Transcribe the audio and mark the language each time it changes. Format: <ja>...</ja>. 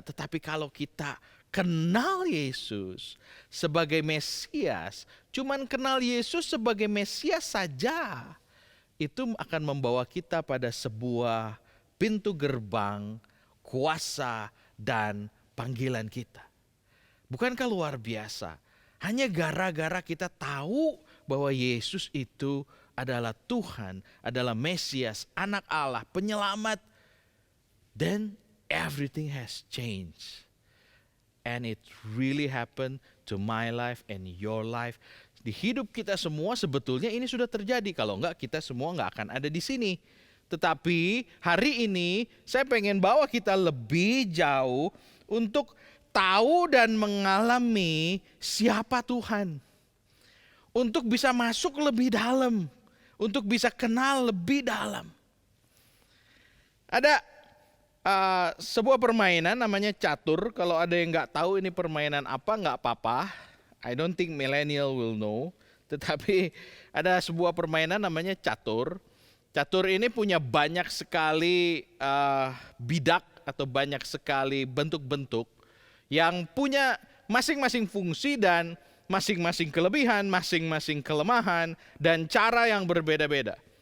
<id>Tetapi kalau kita kenal Yesus sebagai Mesias, cuman kenal Yesus sebagai Mesias saja, itu akan membawa kita pada sebuah pintu gerbang, kuasa, dan panggilan kita. Bukankah luar biasa? Hanya gara-gara kita tahu bahwa Yesus itu adalah Tuhan, adalah Mesias, anak Allah, penyelamat.</id> <en>Then everything has changed. And it really happened to my life and your life.</en> <id>Di hidup kita semua sebetulnya ini sudah terjadi. Kalau enggak kita semua enggak akan ada di sini. Tetapi hari ini saya pengen bawa kita lebih jauh untuk tahu dan mengalami siapa Tuhan. Untuk bisa masuk lebih dalam. Untuk bisa kenal lebih dalam. Ada sebuah permainan namanya catur. Kalau ada yang nggak tahu ini permainan apa, nggak apa-apa.</id> <en>I don't think millennial will know.</en> <id>Tetapi ada sebuah permainan namanya catur. Catur ini punya banyak sekali bidak atau banyak sekali bentuk-bentuk yang punya masing-masing fungsi dan masing-masing kelebihan, masing-masing kelemahan dan cara yang berbeda-beda.</id>